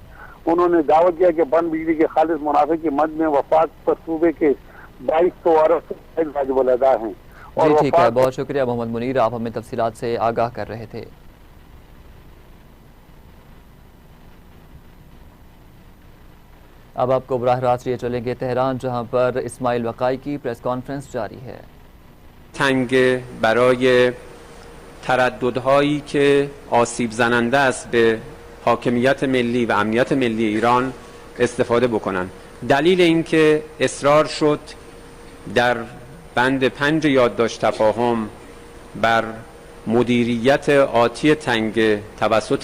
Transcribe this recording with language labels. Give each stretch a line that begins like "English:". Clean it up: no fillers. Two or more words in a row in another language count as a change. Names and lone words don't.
Urdu: انہوں نے دعویٰ کیا کہ بند بجلی کے خالص منافع کے مد میں وفاق پر صوبے کے 2200 ارب واجب ادا ہیں. جی ٹھیک ہے، بہت شکریہ محمد منیر، آپ ہمیں تفصیلات سے آگاہ کر رہے تھے. اب آپ کو براہ راست لیے چلیں گے تہران، جہاں پر اسماعیل بقائی کی
English: press conference
Urdu: جاری ہے.
Persian: تنگ برای ترددهایی که آسیب زننده است به حاکمیت ملی و امنیت ملی ایران استفاده بکنن. دلیل اینکه اصرار شد در بند 5 یادداشت تفاهم بر مدیریت آتی تنگ توسط